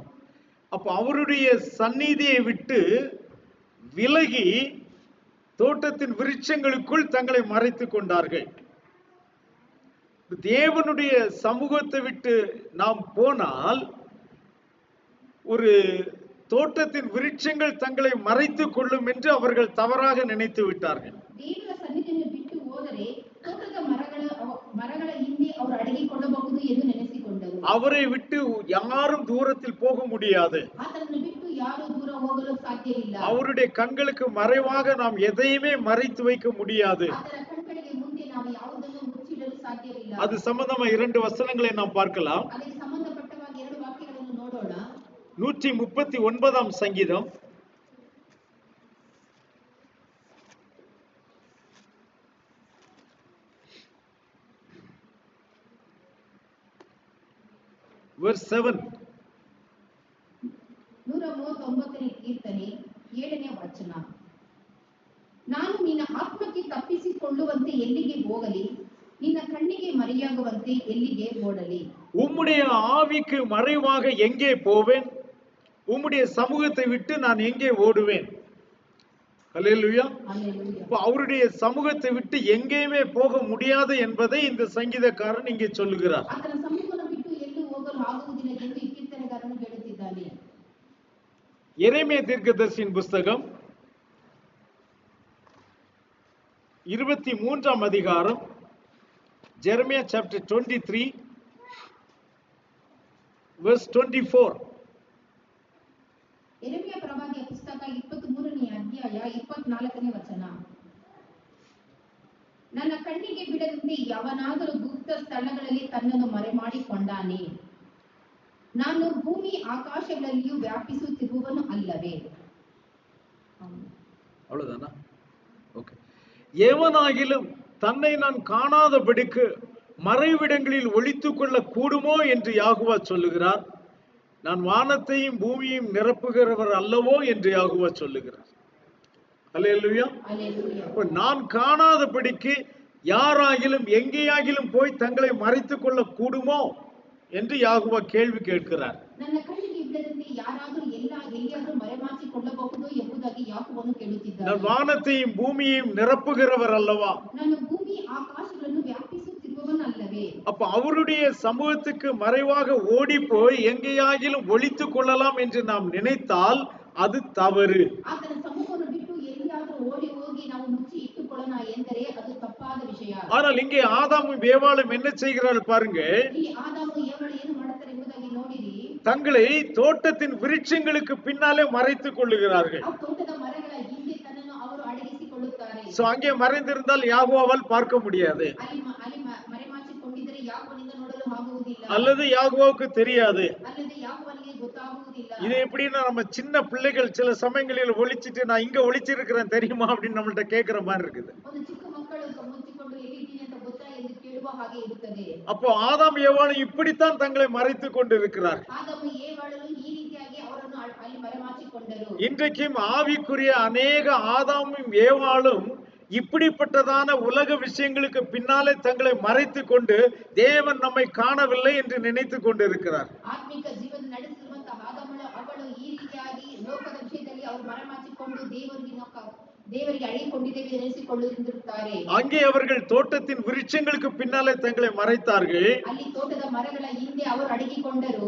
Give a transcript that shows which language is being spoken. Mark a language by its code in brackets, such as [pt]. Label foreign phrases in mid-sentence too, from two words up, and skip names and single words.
[ta] அப்ப அவருடைய சந்நிதியை விட்டு விலகி தோட்டத்தின் விருட்சங்களுக்குள் தங்களை மறைத்துக் கொண்டார்கள். தேவனுடைய சமூகத்தை விட்டு நாம் போனால் ஒரு தோட்டத்தின் விருட்சங்கள் தங்களை மறைத்துக் கொள்ளும் என்று அவர்கள் தவறாக நினைத்து விட்டார்கள். [kn] ದೇವರ ಸನ್ನಿಧಿಯನ್ನು ಬಿಟ್ಟು ಹೋದರೆ ತೋಟದ ಮರಗಳ ಹಿಂದೆ ಅವರು ಅಡಗಿಕೊಳ್ಳಬಹುದು ಎಂದು ನೆನೆಸಿಕೊಂಡರು. [ta] அவரை விட்டு யாரும் தூரத்தில் போக முடியாது. [kn] ಆತನನ್ನು ಬಿಟ್ಟು ಯಾರೂ ದೂರ ಹೋಗಲು ಸಾಧ್ಯವಿಲ್ಲ. [ta] அவருடைய கண்களுக்கு மறைவாக நாம் எதையுமே மறைத்து வைக்க முடியாது. [kn] ಆತನ ಕಣ್ಗಳಿಗೆ ಮುಂದೆ ನಾವು ಯಾವುದನ್ನು ಮುಚ್ಚಿಡಲು ಸಾಧ್ಯವಿಲ್ಲ. [ta] அது சம்பந்தமா 2 வசனங்களை நாம் பார்க்கலாம். [kn] ಅದಕ್ಕೆ ಸಂಬಂಧಪಟ್ಟವಾಗಿ 2 ವಾಕ್ಯಗಳನ್ನು ನೋಡೋಣ. [ta] 139 சங்கீதம் verse 7. [kn] 139ನೇ ಕೀರ್ತನೆ 7ನೇ ವಚನ. ನಾನು ನಿನ್ನ ಆತ್ಮಕ್ಕೆ ತಪ್ಪಿಸಿಕೊಳ್ಳುವಂತೆ ಎಲ್ಲಿಗೆ ಹೋಗಲಿ, ನಿನ್ನ ಕಣ್ಣಿಗೆ ಮರೆಯಾಗುವಂತೆ ಎಲ್ಲಿಗೆ ಓಡಲಿ. [ta] உம்முடைய ஆவிக்கு மறைவாக எங்கே போவேன், உம்முடைய சமூகத்தை விட்டு நான் எங்கே ஓடுவேன். அல்லேலூயா. அல்லேலூயா. அவருடைய சமூகத்தை விட்டு எங்கேயுமே போக முடியாது என்பதை இந்த சங்கீதக்காரன் இங்கே சொல்லுகிறார். [kn] ಆತನ ಸಮ್ಮುಖವನ್ನು ಬಿಟ್ಟು ಎಲ್ಲೂ ಹೋಗಲು ಆಗುವುದಿಲ್ಲ ಎಂದು ಈ ಕೀರ್ತನೆಗಾರನು ಹೇಳುತ್ತಿದ್ದಾನೆ. [ta] எரேமியா தீர்க்கதரிசியின் புஸ்தகம் 23ஆம் அதிகாரம், [en] Jeremiah chapter 23 verse 24. [kn] ಯೆರೆಮೀಯ ಪ್ರವಾದಿಯ ಪುಸ್ತಕ 23ನೇ ಅಧ್ಯಾಯ 24ನೇ ವಚನ. ನನ್ನ ಕಣ್ಣಿಗೆ ಬಿಡದಂತೆ ಯಾವನಾದರೂ ಗುಪ್ತ ಸ್ಥಳಗಳಲ್ಲಿ ತನ್ನನ್ನು ಮರೆಮಾಡಿಕೊಂಡಾನೆ, ನಾನು ಭೂಮಿ ಆಕಾಶಗಳಲ್ಲಿಯೂ ವ್ಯಾಪಿಸುತ್ತಿರುವವನು ಅಲ್ಲವೇ. [ta] அவ்வளவுதானா? ஓகே. எவனாகிலும் தன்னை நான் காணாதபடிக்கு மறைவிடங்களில் ஒளித்துக் கொள்ள கூடுமோ என்று யாகுவா சொல்லுகிறார். நான் வானத்தையும் பூமியையும் நிரப்புகிறவர் அல்லவோ என்று யாகுவா சொல்லுகிறார். அல்லேலூயா. அல்லேலூயா. நான் காணாதபடிக்கு யாராகிலும் எங்கேயாகிலும் போய் தங்களை மறைத்துக் கொள்ள கூடுமோ என்று யாகுவா கேள்வி கேட்கிறார். [kn] ನನ್ನ ಕಣ್ಣಿಗೆ ಬಿಡದಂತೆ ಯಾರಾದರೂ ಎಲ್ಲಿಯಾದರೂ ಮರೆಮಾಚಿಕೊಳ್ಳಬಹುದು ಎಂಬುದಾಗಿ ಯಾಕೋಬನು ಕೇಳುತ್ತಿದ್ದಾನೆ. [ta] நான் வானத்தையும் பூமியையும் நிரப்புகிறவர் அல்லவா. [kn] ನಾನು ಭೂಮಿ ಆಕಾಶಗಳನ್ನು ವ್ಯಾಪಿಸುತ್ತಿರುವವನಲ್ಲವೇ. [ta] அப்ப அவருடைய சமூகத்துக்கு மறைவாக ஓடி போய் எங்கேயாகிலும் ஒளித்துக் கொள்ளலாம் என்று நாம் நினைத்தால் அது தவறு. [kn] ಆತನ ಸಮ್ಮುಖವನ್ನು ಬಿಟ್ಟು ಎಲ್ಲಿಯಾದರೂ ಓಡಿ ಹೋಗಿ ನಾವು ಮುಚ್ಚಿ ಇಟ್ಟುಕೊಳ್ಳೋಣ ಎಂದರೆ ಅದು ತಪ್ಪಾದ ವಿಷಯ. [ta] ஆனால் இங்கே ஆதாமும் ஏவாளும் என்ன செய்கிறார்கள் பாருங்க. [kn] ಇಲ್ಲಿ ಆದಾಮು ಏವಾಳು ಏನು ಮಾಡುತ್ತಾರೆ ಎಂಬುದಾಗಿ ನೋಡಿರಿ. [ta] தங்களை தோட்டத்தின் விருட்சங்களுக்கு பின்னாலே மறைத்துக் கொள்ளுகிறார்கள். [kn] ಆ ತೋಟದ ಮರಗಳ ಹಿಂದೆ ತನ್ನನ್ನು ಅವರು ಅಡಗಿಸಿಕೊಳ್ಳುತ್ತಾರೆ. [ta] சோ அங்கே மறைந்திருந்தால் யாகோவால் பார்க்க முடியாது, [kn] ಅಲ್ಲಿ ಮರೆಮಾಚಿಕೊಂಡಿದ್ದರೆ ಯಾಕೋನಿಂದ ನೋಡಲು ಆಗುವುದಿಲ್ಲ, [ta] அல்லது யாகோவுக்கு தெரியாது. [kn] ಅಲ್ಲದೆ ಯಾಕೋವನಿಗೆ ಗೊತ್ತಾಗುವುದಿಲ್ಲ. [ta] இது எப்படின்னா நம்ம சின்ன பிள்ளைகள் சில சமயங்களில் ஒளிச்சிட்டு நான் இங்க ஒளிச்சிருக்கிறேன் தெரியுமா அப்படின்னு நம்மள்ட்ட கேட்கிற மாதிரி இருக்குது. [kn] ಒಂದು ಚಿಕ್ಕ ಮಕ್ಕಳು ಮುಚ್ಚಿಕೊಂಡು ಎಲ್ಲಿದ್ದೀನಿ ಅಂತ ಗೊತ್ತಾ ಎಂದು ಕೇಳುವ ಹಾಗೆ ಇರುತ್ತದೆ. [ta] அப்போ ஆதாம் ஏவாளும் இப்படித்தான் தங்களை மறைத்துக் கொண்டு இருக்கிறார். [kn] ಆದಾಮು ಏವಾಳನು ಈ ರೀತಿಯಾಗಿ ಅವರನ್ನು ಅಲ್ಲಿ ಮರೆಮಾಚಿಕೊಂಡರು. [ta] இன்றைக்கும் ஆவிக்குரிய அநேக ஆதாமும் ஏவாளும் இப்படிப்பட்டதான உலக விஷயங்களுக்கு பின்னாலே தங்களை மறைத்துக் கொண்டு தேவன் நம்மை காணவில்லை என்று நினைத்துக் கொண்டிருக்கிறார். [kn] ಆತ್ಮಿಕ ಜೀವನ ನಡೆಸಿರುವಂತಹ ಅವಳು ಈ ರೀತಿಯಾಗಿ ಲೋಕದ ವಿಷಯದಲ್ಲಿ ಅವರು ಮರೆಮಾಚಿಕೊಂಡು ದೇವರಿಗೆ ಅಳೆಯಿಕೊಂಡಿದ್ದೇವೆ ನೆನೆಸಿಕೊಳ್ಳುತ್ತಿರುತ್ತಾರೆ. [ta] அங்கே அவர்கள் தோட்டத்தின் விருட்சங்களுக்கு பின்னாலே தங்களை மறைத்தார்கள். [kn] ಅಲ್ಲಿ ತೋಟದ ಮರಗಳ ಹಿಂದೆ ಅವರು ಅಡಗಿಕೊಂಡರು.